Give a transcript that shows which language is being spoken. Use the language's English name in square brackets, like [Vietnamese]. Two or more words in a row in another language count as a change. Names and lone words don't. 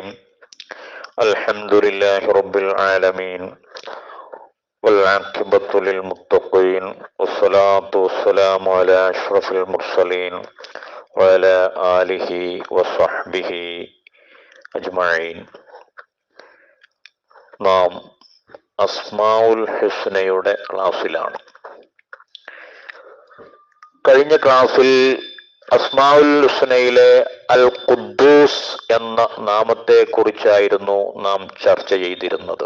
[Arabic] الحمد لله رب العالمين والعاقبة للمتقين والصلاة والسلام على أشرف المرسلين وعلى آله وصحبه أجمعين. [Malayalam] നാം അസ്മാഉൽ ഹുസ്നയുടെ ക്ലാസ്സിലാണ്. കഴിഞ്ഞ ക്ലാസ്സിൽ അസ്മാഉൽ ഹുസ്നയിലെ അൽ ഖുദ്ദൂസ് എന്ന നാമത്തെ കുറിച്ചായിരുന്നു നാം ചർച്ച ചെയ്തിരുന്നത്.